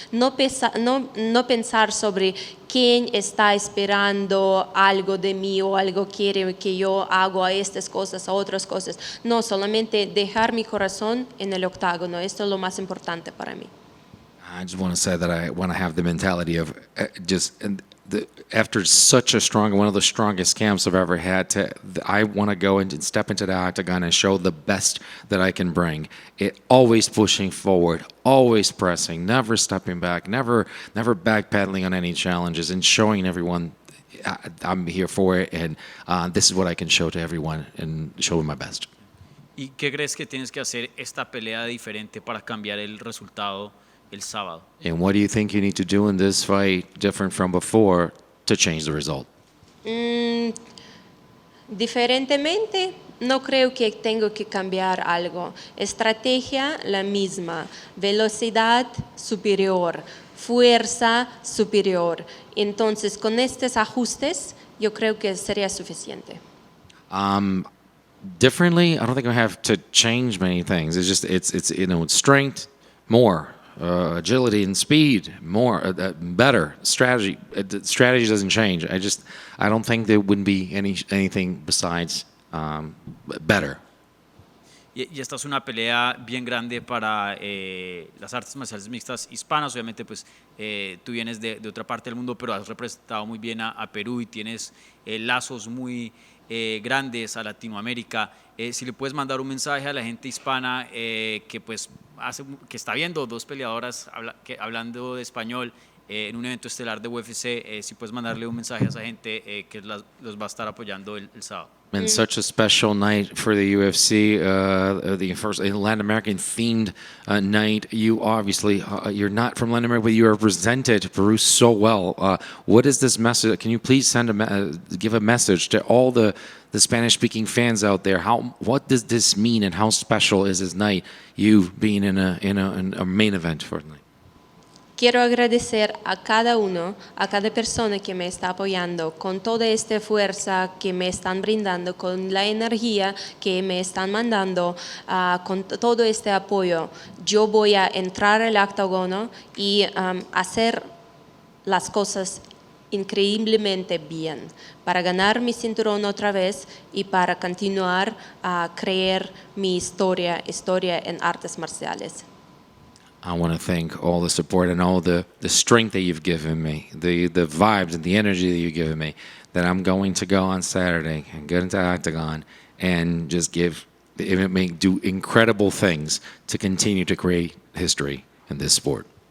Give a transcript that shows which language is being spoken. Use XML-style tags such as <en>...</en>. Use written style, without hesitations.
<es>No pensar sobre quién está esperando algo de mí o algo quiere que yo haga estas cosas o otras cosas. No, solamente dejar mi corazón en el octágono. Esto es lo más importante para mí.</es> <en>I just want to say that I want to have the mentality of just after such a strong, one of the strongest camps I've ever had, I want to go and step into the octagon and show the best that I can bring. Always pushing forward, always pressing, never stepping back, never backpedaling on any challenges, and showing everyone I'm here for it, and this is what I can show to everyone, and show my best.</en> <es>¿Y qué crees que tienes que hacer esta pelea diferente para cambiar el resultado el sábado?</es> <en>And what do you think you need to do in this fight different from before to change the result?</en> <es>Diferentemente, no creo que tengo que cambiar algo. Estrategia la misma, velocidad superior, fuerza superior. Entonces, con estos ajustes, yo creo que sería suficiente.</es> <en>Differently, I don't think I have to change many things. It's just it's strength, more agility and speed, more better strategy. Strategy doesn't change. I don't think there wouldn't be anything besides better.</en> <es>Y esta es una pelea bien grande para las artes marciales mixtas hispanas. Obviamente, pues tú vienes de otra parte del mundo, pero has representado muy bien a Perú y tienes lazos muy grandes a Latinoamérica. Si le puedes mandar un mensaje a la gente hispana que pues que está viendo dos peleadoras hablando de español en un evento estelar de UFC, si puedes mandarle un mensaje a esa gente que los va a estar apoyando el sábado.</es> <en>And such a special night for the UFC, the first Latin American themed night. You obviously, you're not from Latin America, but you represented Peru so well. What is this message? Can you please give a message to all the Spanish-speaking fans out there? What does this mean, and how special is this night? You being in a main event for the night.</en> <es>Quiero agradecer a cada uno, a cada persona que me está apoyando, con toda esta fuerza que me están brindando, con la energía que me están mandando, con todo este apoyo. Yo voy a entrar al octágono y hacer las cosas increíblemente bien para ganar mi cinturón otra vez y para continuar a crear mi historia en artes marciales.</es> <en>I want to thank all the support and all the strength that you've given me, the vibes and the energy that you've given me, that I'm going to go on Saturday and get into Octagon and just do incredible things to continue to create history in this sport.</en>